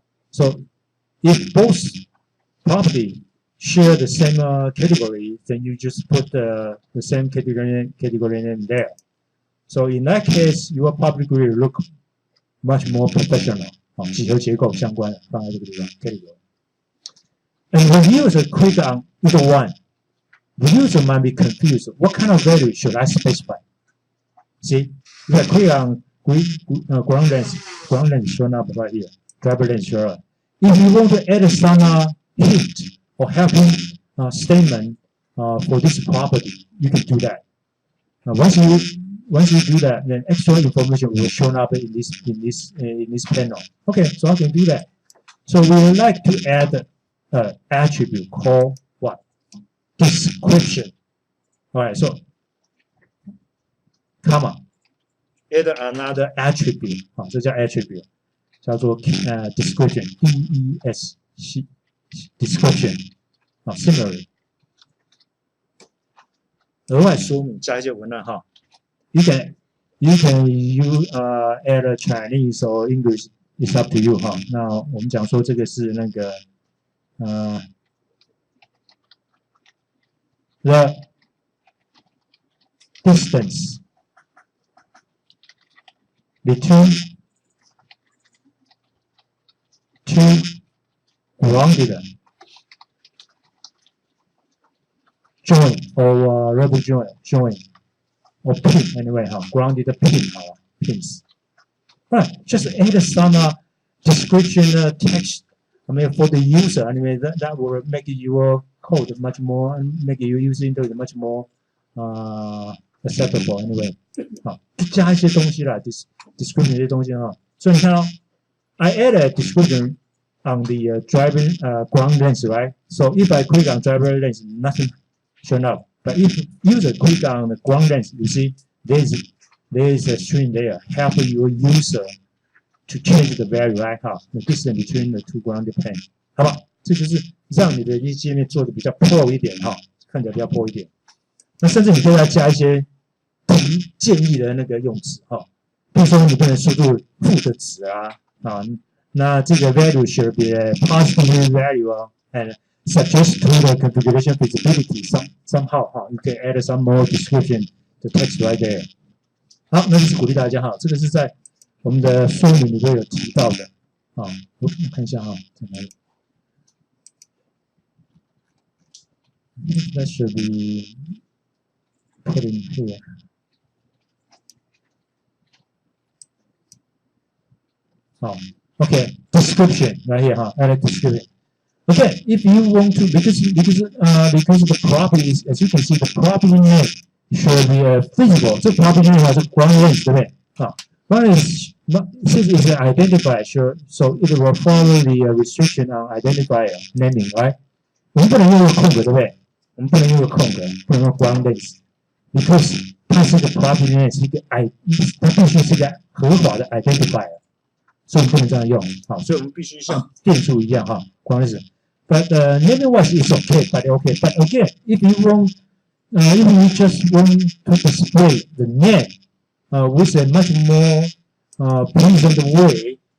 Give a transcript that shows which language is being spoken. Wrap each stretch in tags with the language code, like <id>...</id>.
<en>So if both property share the same category, then you just put the same category name there. So in that case, your public will look much more professional.</en> <zh>几何结构相关的放在这个地方 category.</zh> <en>And when user click on either one, the user might be confused. What kind of value should I specify? See, if I click on ground length shown up right here, driver length shown up. If you want to add some hint or helping statement for this property, you can do that. Once you do that, then extra information will show up in this panel. Okay, so I can do that. So we would like to add an attribute called what? Description. All right, so comma, add another attribute.</en> <zh>这叫 attribute， 叫做description.</zh> <en>D-E-S-C description.</en> <zh>Similarly， 额外说明加一些文案哈。</zh> <en>You can use add a Chinese or English. It's up to you 哈。</en> <zh>那我们讲说这个是那个</zh> <en>the distance between two grounded join or rubber join or pin anyway 哈 grounded pin 好了 pins. Right, just add some description text. For the user anyway, that will make your code much more, make your user interface much more acceptable anyway.</en> <zh>好，加一些东西啦 description 这些东西哈。所以你看哦</zh> <en>I add a description on the driving ground length, right? So if I click on driver length, nothing shown up. But if user click on the ground length, you see there is a string there helping your user to change the value, right? 哈 the distance between the two grounded plane.</en> <zh>好吧，这就是让你的一界面做的比较 pro 一点哈，看起来比较 pro 一点。那甚至你可以再加一些建议的那个用词哈，比如说你不能输入负的值那这个</zh> <en>value should be a positive value and suggest to the configuration feasibility somehow 哈 you can add some more description the text right there.</en> <zh>好，那就是鼓励大家哈，这个是在我们的说明里面有提到的我看一下哈，在哪里 ？</zh> <en>That should be put in here. Okay, description right here, add a description. Okay, if you want to, because the property is, as you can see, the property name should be feasible. 这 property name 是 ground length</en> <zh>对不对？</zh> <en>ground length since it's an identifier, sure, so it will follow the restriction on identifier naming, right?</en> <zh>我们不能用个空格，对不对？我们不能用个空格，不能用 ground length, because 它是一个 property name， 是一个它必须是一个合法的 identifier， 所以我们不能这样用。好，所以我们必须像电柱一样哈 ，ground length.</zh> <en>But naming wise is okay, but okay. But again, if you just want to display the name with a much more pleasant way,</en>